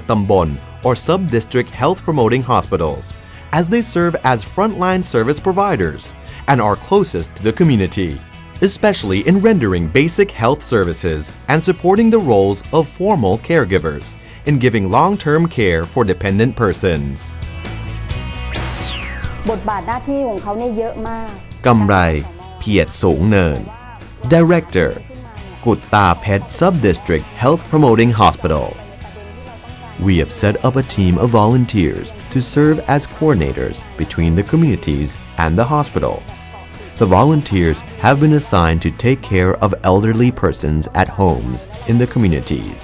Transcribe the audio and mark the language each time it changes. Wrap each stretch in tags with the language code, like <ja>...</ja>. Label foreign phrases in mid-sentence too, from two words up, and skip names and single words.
<en>Tambon or sub-district health promoting hospitals, as they serve as frontline service providers and are closest to the community, especially in rendering basic health services and supporting the roles of formal caregivers in giving long-term care for dependent persons.</en> <th>บทบาทหน้าที่ของเขาเนี่ยเยอะมาก</th> <en>Kamrai Piet Sung Neun, Director, Kutta Pet Sub-District Health Promoting Hospital. We have set up a team of volunteers to serve as coordinators between the communities and the hospital. The volunteers have been assigned to take care of elderly persons at homes in the communities.</en>